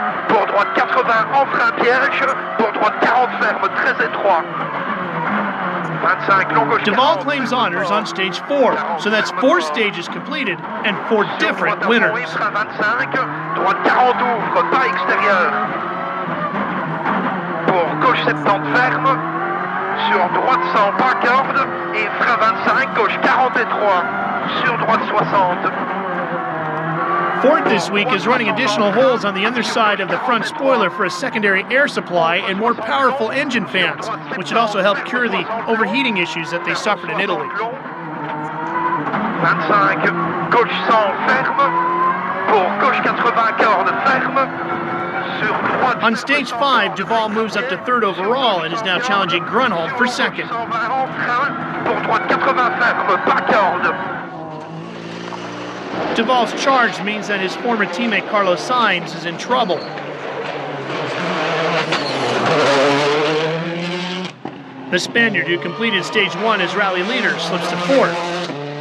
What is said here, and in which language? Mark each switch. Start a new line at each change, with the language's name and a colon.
French: Pour droite 80 en frein piège. Pour droite 40 ferme, très étroit. 25 long gauche.
English: Duval claims honors on stage 4, so that's 4 stages completed and 4 different winners.
French: Frein 25, droite 40 ouvre, pas extérieur. Pour gauche 70 ferme. Sur droite 100 pas corde. Et frein 25, gauche 43. Sur droite 60.
English: Ford this week is running additional holes on the underside of the front spoiler for a secondary air supply and more powerful engine fans, which should also help cure the overheating issues that they suffered in Italy.
French: 25, gauche 100 ferme. Pour gauche 80 corde ferme. Sur droite.
English: On stage 5, Duval moves up to 3rd overall and is now challenging Grönholm for 2nd.
French: 120 en frein. Pour droite 80 ferme, pas corde.
English: Duval's charge means that his former teammate Carlos Sainz is in trouble. The Spaniard, who completed stage 1 as rally leader, slips to 4th.